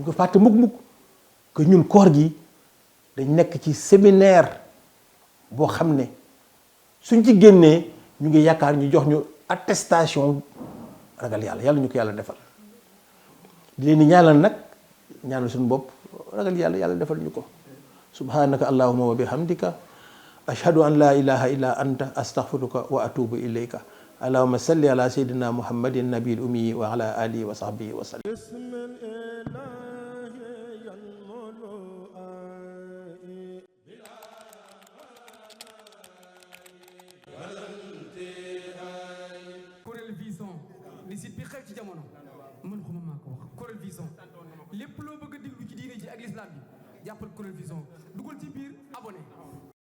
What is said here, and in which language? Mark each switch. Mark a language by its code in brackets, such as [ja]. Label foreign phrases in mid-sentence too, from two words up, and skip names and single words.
[wo] ko fàtte mukk que ñun koor gi dañ nekk ci séminaire boo xam ne suñ ci génnee ñu ngi yaakaar ñu jox ñu attestation ragal yàlla ñu ko yàlla defal di leen di ñaanal nag ñaanal suñu bopp ragal yàlla defal ñu ko [ar] سبحانك اللهم وبحمدك أشهد أن لا إله إلا أنت أستغفرك وأتوب إليك اللهم صل على سيدنا محمد النبي الأمي وعلى آله وصحبه وسلم. [wo] Corel Vision ni site bi xew ci jamono man xuma maa ko wax Corel Vision lépp loo bëgg a déglu ci diine ji ak l'islam bi jàppal Corel Vision dugal ci biir abonné